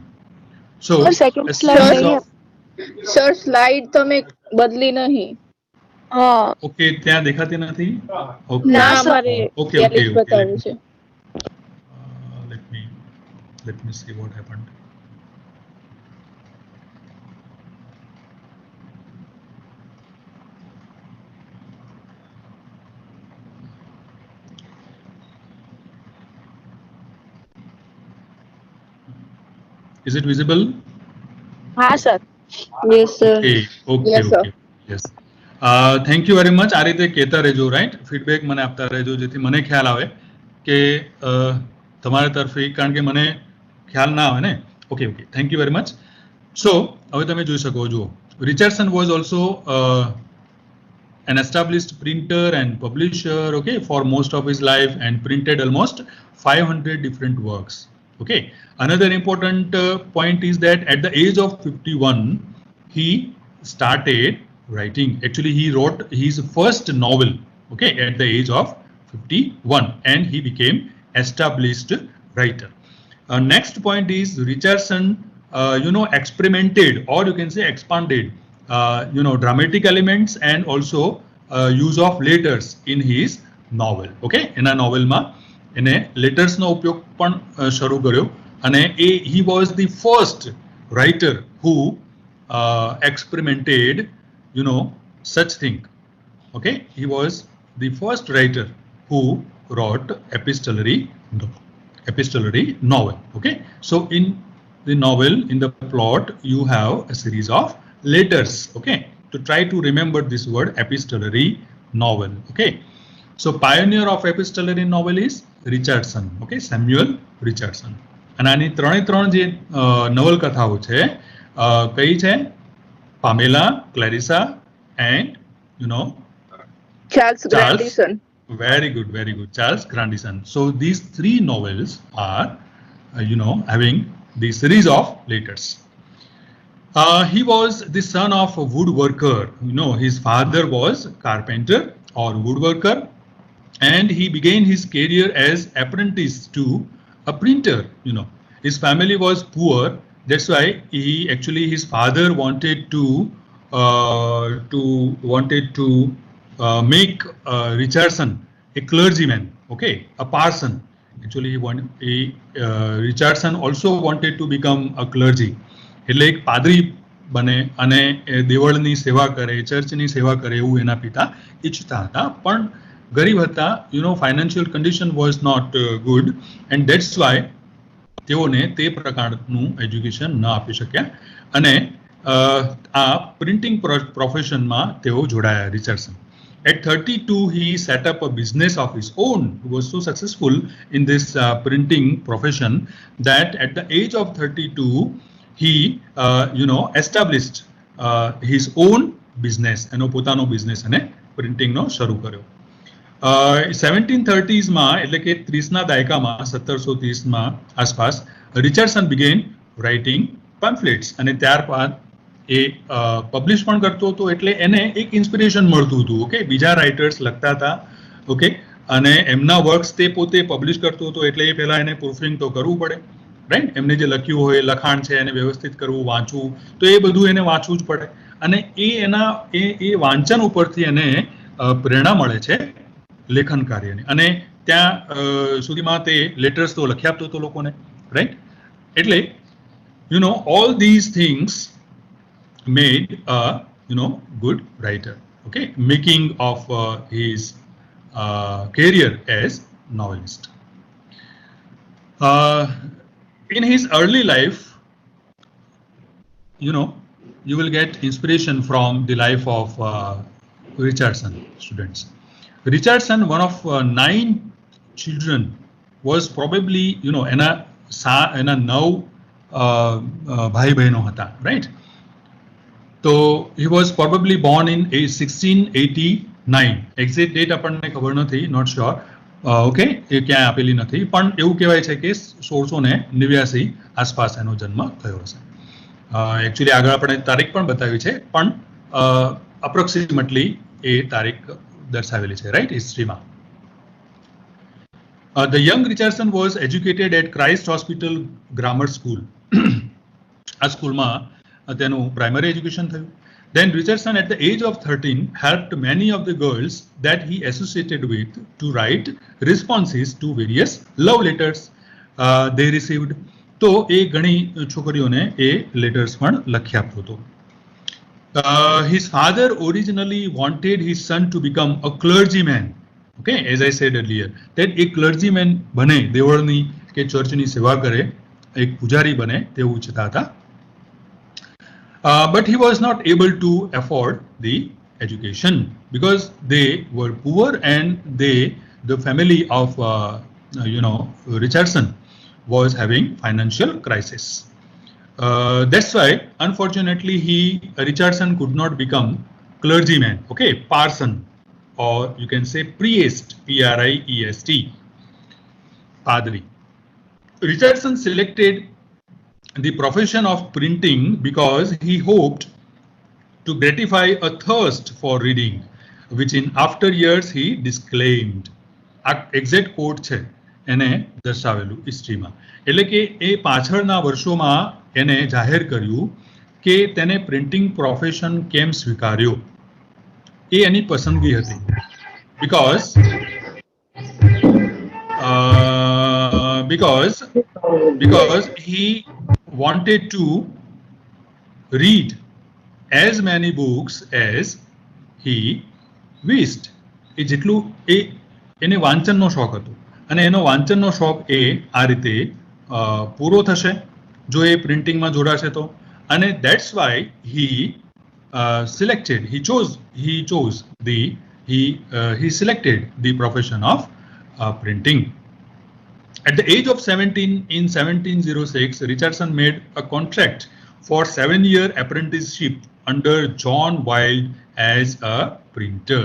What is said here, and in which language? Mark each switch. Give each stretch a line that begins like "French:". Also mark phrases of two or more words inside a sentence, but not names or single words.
Gujarati: સો સેકન્ડ સ્લાઇડ નહીં. સર સ્લાઇડ તમે બદલી નહીં. હા, ઓકે, ત્યાં દેખાતી નથી. ઓકે, ના, અમારે ઓકે, ઓકે, બતાવ્યું છે.
English: let me see what happened. Is it visible?
Gujarati: હા સર.
English: yes sir. Okay, Yes, sir. yes. Thank you very much.
Gujarati: આ રીતે કહેતા રહેજો, રાઈટ, ફીડબેક મને આપતા રહેજો, જેથી મને ખ્યાલ આવે કે તમારા તરફથી, કારણ કે મને ખ્યાલ ના આવે ને.
English: okay, okay, thank you very much. so
Gujarati: હવે તમે જોઈ શકો, જુઓ,
English: Richardson was also an established printer and publisher, okay, for most of his life, and printed almost 500 different works. Okay, another important point is that at the age of 51 he started writing. Actually, he wrote his first novel, okay, at the age of 51, and he became established writer. Next point is Richardson experimented, or you can say expanded, dramatic elements and also use of letters in his novel. Okay,
Gujarati: એના નોવેલમાં એને લેટર્સનો ઉપયોગ પણ શરૂ કર્યો, અને
English: he was the first writer who experimented, such thing. Okay, he was the first writer who wrote epistolary novel. Okay, so in the novel, in the plot, you have a series of letters. Okay, to try to remember this word, epistolary novel. Okay, so pioneer of epistolary novel is Richardson. Okay, Samuel Richardson.
Gujarati: અને આની ત્રણે ત્રણ જે નવલકથાઓ છે, કઈ છે?
English: પામેલા, ક્લેરિસા, and ચાર્લ્સ ગ્રાન્ડિસન. Very good, very good. Charles Grandison. So these three novels are, having the series of letters. He was the son of a woodworker. His father was carpenter or woodworker, and he began his career as apprentice to a printer. His family was poor. That's why his father wanted to make Richardson a clergyman, okay, a parson. Actually, Richardson also wanted to become a clergy.
Gujarati: એટલે એક પાદરી બને અને દેવળની સેવા કરે, ચર્ચની સેવા કરે, એવું એના પિતા ઈચ્છતા હતા, પણ ગરીબ હતા.
English: financial condition was not good, and that's why
Gujarati: તેઓને તે પ્રકારનું એજ્યુકેશન ન આપી શક્યા, અને આ પ્રિન્ટિંગ પ્રોફેશનમાં તેઓ જોડાયા, રિચર્ડસન.
English: At 32, he set up a business of his own. He was so successful in this printing profession that at the age of 32, he, established his own business.
Gujarati: એનો પોતાનો બિઝનેસ અને પ્રિન્ટિંગનો શરૂ કર્યો. 1730s એટલે કે 30ના દાયકામાં, 1730માં આસપાસ, રિચર્ડસન
English: began writing pamphlets,
Gujarati: અને ત્યારબાદ એ પબ્લિશ પણ કરતો હતો, એટલે એને એક ઇન્સ્પિરેશન મળતું હતું. ઓકે, બીજા રાઇટર્સ લખતા હતા, ઓકે, અને એમના વર્ક્સ તે પોતે પબ્લિશ કરતો હતો, એટલે એ પહેલા એને પ્રૂફિંગ તો કરવું પડે, રાઈટ. એમને જે લખ્યું હોય, લખાણ છે, એને વ્યવસ્થિત કરવું, વાંચવું, તો એ બધું એને વાંચવું જ પડે, અને એ વાંચન ઉપરથી એને પ્રેરણા મળે છે લેખન કાર્યની, અને ત્યાં સુધીમાં તે લેટર્સ તો લખી આપતો હતો લોકોને, રાઈટ?
English: એટલે all these things made a good writer, okay, making of his career as novelist. In his early life, you will get inspiration from the life of Richardson, students. Richardson, one of 9 children, was probably
Gujarati: એના 9 ભાઈ બહેનો હતા,
English: right? So he was probably born in 1689. Exact date
Gujarati: આપણને ખબર નથી,
English: not sure.
Gujarati: ઓકે, એ ક્યાંય આપેલી નથી, પણ એવું કહેવાય છે કે 1689 આસપાસ એનો જન્મ થયો હશે. એકચ્યુઅલી આગળ આપણે તારીખ પણ બતાવી છે, પણ અપ્રોક્સિમેટલી એ તારીખ દર્શાવેલી છે, રાઈટ, હિસ્ટ્રીમાં.
English: The young Richardson was educated at Christ Hospital Grammar School.
Gujarati: આ સ્કૂલમાં તેનું
English: primary education
Gujarati: થયું.
English: Then Richardson, at the age of 13, helped many of the girls that he associated with to write responses to various love letters they received.
Gujarati: તો એ ઘણી છોકરીઓને એ લેટર્સ પણ લખી આપતો હતો.
English: His father originally wanted his son to become a clergyman. Okay, as I said earlier, that a clergyman
Gujarati: બને, દેવળની કે ચર્ચની સેવા કરે, એક પૂજારી બને તેવું ઈચ્છતા હતા.
English: But he was not able to afford the education because they were poor and the family of Richardson was having financial crisis. That's why, unfortunately, Richardson could not become clergyman, okay, parson, or you can say priest, Priest, padri. Richardson selected the profession of printing because he hoped to gratify a thirst for reading, which in after years he disclaimed.
Gujarati: આ એક્ઝેક્ટ કોટ છે એને દર્શાવેલું હિસ્ટ્રીમાં. એટલે કે એ પાછળના વર્ષોમાં એને જાહેર કર્યું કે તેને
English: printing profession
Gujarati: કેમ સ્વીકાર્યો, એ એની પસંદગી હતી.
English: because he wanted to read as many books as he wished.
Gujarati: એ જેટલું એને વાંચનનો શોખ હતો અને એનો વાંચનનો શોખ એ આ રીતે પૂરો થશે જો એ પ્રિન્ટિંગમાં જોડાશે તો. અને
English: that's why he selected the profession of printing. At the age of 17, in 1706, Richardson made a contract for 7-year apprenticeship under John Wilde as a printer.